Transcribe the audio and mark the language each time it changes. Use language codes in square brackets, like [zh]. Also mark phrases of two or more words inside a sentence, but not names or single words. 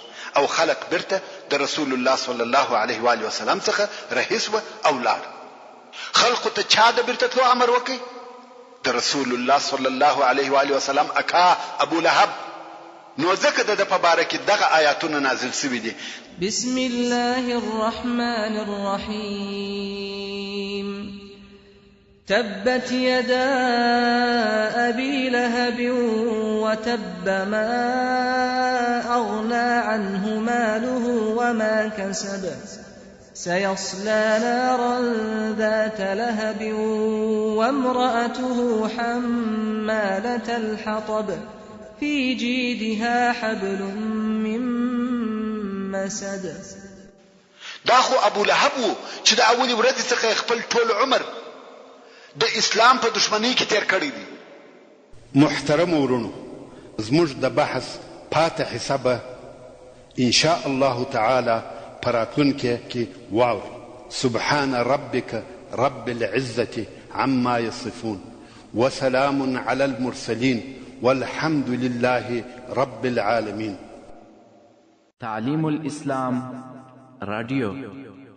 [ps] او خلق بیرته د [ar] رسول الله صلی الله علیه و وسلم [ps] څخه رهي سوه او لاړ. خلقو ته چا د بیرته تلو امر وکړي؟ د [ar] رسول الله صلی الله علیه و وسلم [ps] اکا ابو لهب. نو ځکه د په باره کې دغه آیاتونه نازل شوي دي. [ar] بسم الله الرحمن الرحیم. تبت يدا أبي لهب وتب ما أغنى عنه ماله وما كسب سيصلى نارا ذات لهب وامرأته حمالة الحطب في جيدها حبل من مسد. [ps] دا خو ابو لهب و چې د اولي ورځې څخه خپل ټول عمر د اسلام په دشمنی کې تیر کړی دی. محترم ورونو، زموږ د بحث پاتې حسابه [ar] ان شاء الله تعالی [ps] پراتونکې کې واوري. [ar] سبحان ربك رب العزة عما يصفون وسلام على المرسلين والحمد لله رب العالمين. [ps] تعلیم الاسلام رادیو